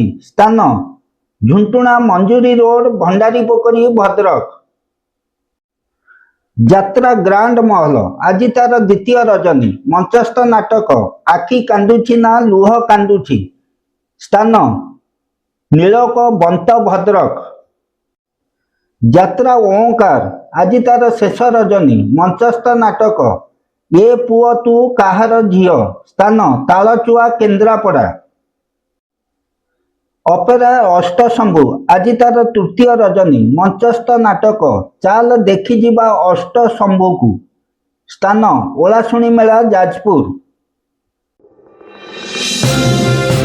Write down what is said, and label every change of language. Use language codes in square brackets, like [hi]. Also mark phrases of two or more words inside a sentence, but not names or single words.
[or] ସ୍ଥାନ ଝୁଣ୍ଟୁଣା ମଞ୍ଜୁରୀ ରୋଡ ଭଣ୍ଡାରୀ ପୋଖରୀ ଭଦ୍ରକ। ଯାତ୍ରା ଗ୍ରାଣ୍ଡ ମହଲ ଆଜି ତାର ଦ୍ୱିତୀୟ ରଜନୀ। ମଞ୍ଚସ୍ଥ ନାଟକ ଆଖି କାନ୍ଦୁଛି ନା ଲୁହ କାନ୍ଦୁଛି। ସ୍ଥାନ ନୀଳକ ବନ୍ତ ଭଦ୍ରକ। ଯାତ୍ରା ଓଁକାର ଆଜି ତାର ଶେଷ ରଜନୀ ମଞ୍ଚସ୍ଥ ନାଟକ ଏ ପୁଅ ତୁ କାହାର ଝିଅ ସ୍ଥାନ ତାଳଚୁଆ କେନ୍ଦ୍ରାପଡ଼ା। ଅପେରା ଅଷ୍ଟଶମ୍ଭୁ ଆଜି ତାର ତୃତୀୟ ରଜନୀ ମଞ୍ଚସ୍ଥ ନାଟକ ଚାଲ ଦେଖିଯିବା ଅଷ୍ଟଶମ୍ଭୁକୁ ସ୍ଥାନ ଓଳାଶୁଣୀ ମେଳା ଯାଜପୁର।